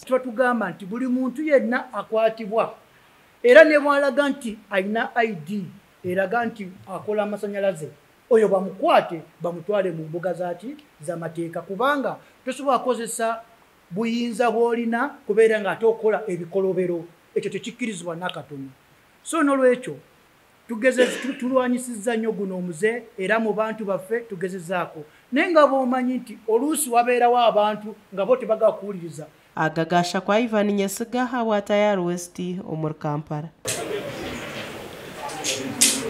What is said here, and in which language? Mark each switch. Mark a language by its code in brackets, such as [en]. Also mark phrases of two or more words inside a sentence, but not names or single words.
[lg] Tugamba nti buli muntu yenna akwatibwa era ne bw'alaga nti alina ID eraga nti akola amasanyalaze oyo bamukwate bamutwale mu mbuga z'amateeka kubanga tosobola kukozesa buyinza bw'olina kubeera nga ate okola ebikolobero ekyo tekikkirizibwa n'akatono. So n'olwekyo tulwanyisizza nnyo guno omuze era mu bantu baffe tugezezaako naye nga bw'omanyi nti oluusi wabeerawo abantu nga bo tebagakuwuliriza. [nyn] Agagasha kwa Ivan Nyesiga wa Tayari West omuri Kampala.